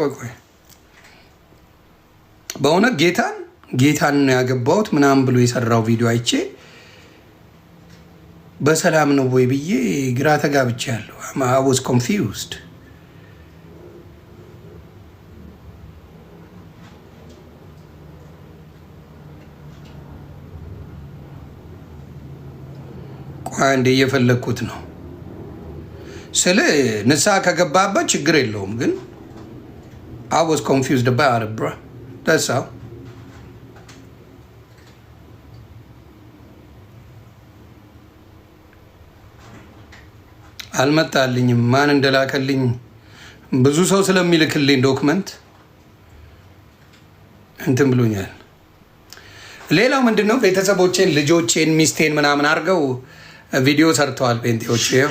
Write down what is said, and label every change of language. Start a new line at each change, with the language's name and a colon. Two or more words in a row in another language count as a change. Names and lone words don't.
Amharic: በእውነት ጌታን ነው ያገባሁት ምናምን ብሎ የሰራው ቪዲዮ አይቼ በሰላም ነው ወይ ብዬ ግራ ተጋብቼ ያለሁ።
English: I was confused።
Amharic: ቆይ እንደ እየፈለግኩት ነው ስለ ንስሐ ከገባበት ችግር የለውም፣ ግን
English: I was confused about it, bro. That's all.
Amharic: አልመጣልኝም። ማን እንደላከልኝ ብዙ ሰው ስለሚልክልኝ ዶክመንት እንትን ብሎኛል። ሌላው ምንድነው ቤተሰቦቼን፣ ልጆቼን፣ ሚስቴን ምናምን አድርገው ቪዲዮ ሰርተዋል ጴንጤዎች።